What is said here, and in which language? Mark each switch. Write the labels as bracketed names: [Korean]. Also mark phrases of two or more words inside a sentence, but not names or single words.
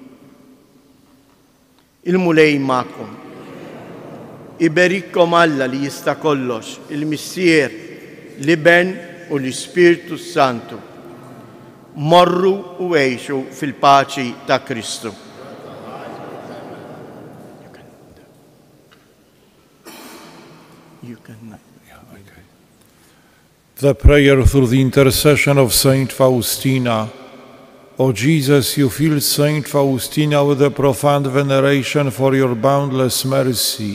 [Maltese] Il-mulej magħkom. Iberikkom Alla li jista' kollox, il-Missier, l-Iben u l-Ispirtu Santu. Morru u għejxu fil-paċi ta' Kristu. [English] The prayer through the intercession of Saint Faustina. O Jesus, you filled Saint Faustina with a profound veneration for your boundless mercy.